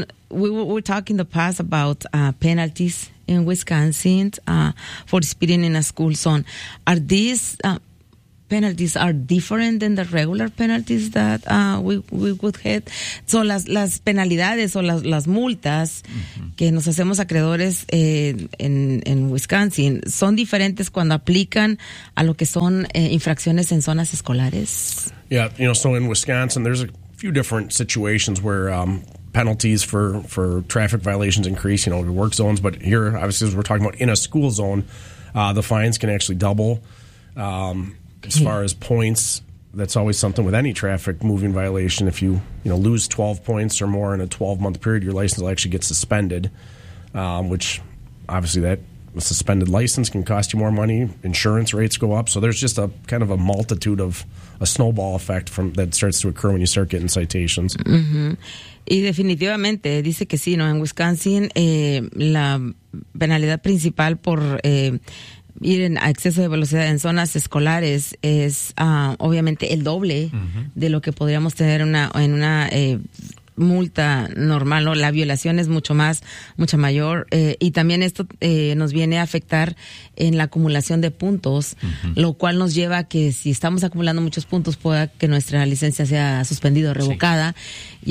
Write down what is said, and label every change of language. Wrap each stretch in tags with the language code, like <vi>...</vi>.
<en>We were talking the past about penalties in Wisconsin for speeding in a school zone. Are these penalties are different than the regular penalties that we would have.</en> <es>So las penalidades o las multas que nos hacemos acreedores en Wisconsin son diferentes cuando aplican a lo que son infracciones en zonas escolares.</es> <en>Yeah, you know, so in Wisconsin there's a few different situations where penalties for traffic violations increase, you know, in work zones, but here obviously as we're talking about in a school zone, the fines can actually double. As far as points, that's always something with any traffic moving violation. If you, you know, lose 12 points or more in a 12-month period, your license will actually get suspended, which obviously that suspended license can cost you more money. Insurance rates go up. So there's just a kind of a multitude of a snowball effect from that starts to occur when you start getting citations.</en> <es>Mm-hmm. Y definitivamente dice que sí, ¿no? En Wisconsin, la penalidad principal por... ir en exceso de velocidad en zonas escolares es obviamente el doble de lo que podríamos tener en una multa normal, ¿no? La violación es mucho mayor y también esto nos viene a afectar en la acumulación de puntos, lo cual nos lleva a que si estamos acumulando muchos puntos pueda que nuestra licencia sea suspendida o revocada. Sí.</es>